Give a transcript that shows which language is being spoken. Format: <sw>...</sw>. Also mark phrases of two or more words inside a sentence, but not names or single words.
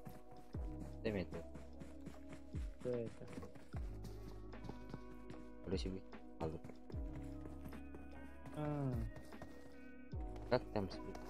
<tr>demedi.</tr> <ru>Что это?</ru> <tr>Öyle şey bir aldık.</tr> <ru>А, Как там себе?</ru>